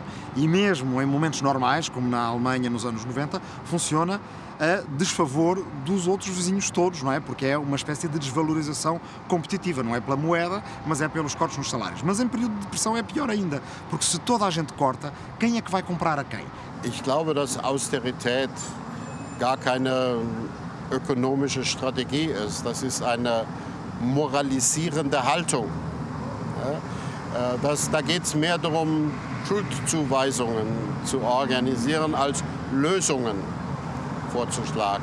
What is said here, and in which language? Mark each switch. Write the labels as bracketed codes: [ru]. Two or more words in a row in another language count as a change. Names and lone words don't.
[pt] E mesmo em momentos normais, como na Alemanha nos anos 90, funciona a desfavor dos outros vizinhos todos, não é? Porque é uma espécie de desvalorização competitiva, não é pela moeda, mas é pelos cortes nos salários. Mas em período de depressão é pior ainda, porque se toda a gente corta, quem é que vai comprar a quem? [de] Ich glaube, dass Austerität gar keine ökonomische Strategie ist. Das ist eine moralisierende Haltung. Da geht es mehr darum, Schuldzuweisungen zu organisieren, als Lösungen vorzuschlagen.